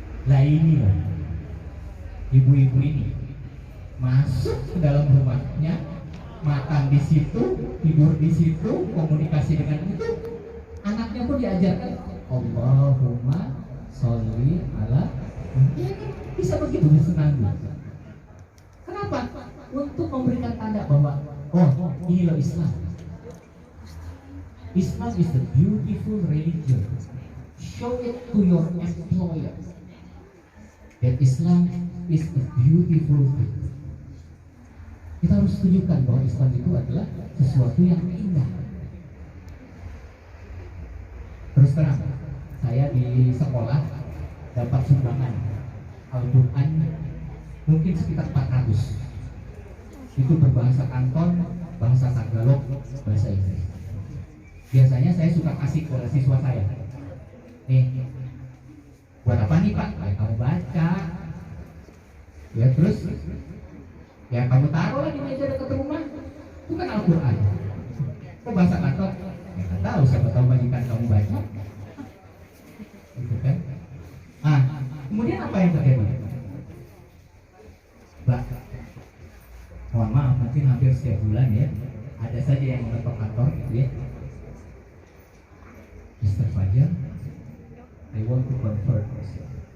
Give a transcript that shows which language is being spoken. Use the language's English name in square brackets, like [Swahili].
[Indonesian] Lah ini loh, ibu-ibu ini masuk ke dalam rumahnya, makan di situ, tidur di situ, komunikasi dengan itu, anaknya pun diajarkan [Arabic] Allahumma sholli ala. [Indonesian] Ya kan bisa begitu senang. Kenapa? Untuk memberikan tanda bahwa oh ini loh Islam. [English] Islam is the beautiful religion. Show it to your employer that Islam is a beautiful thing. [Indonesian] Kita harus tunjukkan bahwa Islam itu adalah sesuatu yang indah. Terus terang, saya di sekolah dapat sumbangan Al-Quran mungkin sekitar 400. Itu berbahasa Kanton, bahasa Tagalog, bahasa Inggris. Biasanya saya suka kasih ke siswa saya. Nih, buat apa nih Pak? Ya kamu baca. Ya terus, ya kamu taruh di meja dekat rumah. Itu kan Al-Quran. Kok bahasa Kanton? Ya nggak tahu, siapa tahu majikan kamu baca. Gitu kan? Ah, kemudian apa yang terjadi? Mbak, mohon maaf, mungkin hampir setiap bulan ya ada saja yang mengetok kantor gitu ya. [English] Mr. Fajar, I want to convert myself.